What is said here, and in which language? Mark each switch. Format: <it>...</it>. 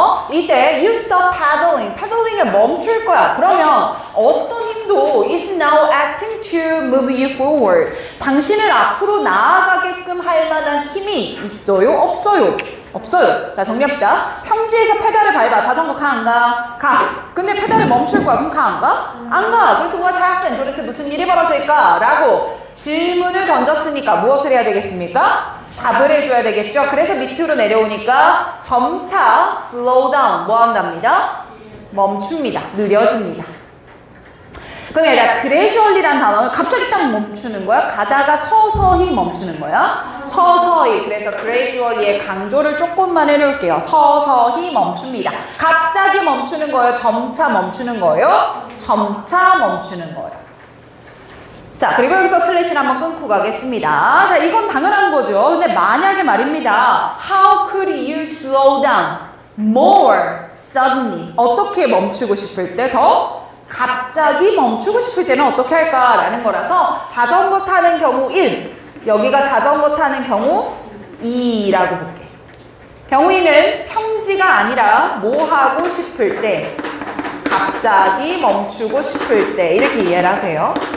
<ko>이때</ko> <en>you stop paddling.</en> <ko>패들링을 멈출 거야. 그러면 어떤 힘도</ko> <en>is now acting to move you forward.</en> <ko>당신을 앞으로 나아가게끔 할 만한 힘이 있어요? 없어요? 없어요. 자, 정리합시다. 평지에서 페달을 밟아. 자전거 가, 안 가? 가. 근데 페달을 멈출 거야. 그럼 가, 안 가? 안 가. 그래서</ko> <en>what happened?</en> <ko>도대체 무슨 일이 벌어질까? 라고 질문을 던졌으니까 무엇을 해야 되겠습니까? 답을 해줘야 되겠죠. 그래서 밑으로 내려오니까 점차</ko> <en>slow down</en> <ko>뭐 한답니다? 멈춥니다. 느려집니다. 그게 아니라 gradually란 단어는 갑자기 딱 멈추는 거야. 가다가 서서히 멈추는 거야. 서서히. 그래서 gradually의 강조를 조금만 해놓을게요. 서서히 멈춥니다. 갑자기 멈추는 거예요. 점차 멈추는 거예요. 점차 멈추는 거예요. 자, 그리고 여기서 슬래시를 한번 끊고 가겠습니다. 자, 이건 당연한 거죠. 근데 만약에 말입니다.</ko> <en>How could you slow down more suddenly?</en> <ko>어떻게 멈추고 싶을 때 더? 갑자기 멈추고 싶을 때는 어떻게 할까라는 거라서 자전거 타는 경우 1, 여기가 자전거 타는 경우 2라고 볼게. 경우 2는 평지가 아니라 뭐 하고 싶을 때, 갑자기 멈추고 싶을 때 이렇게 이해를 하세요.</ko>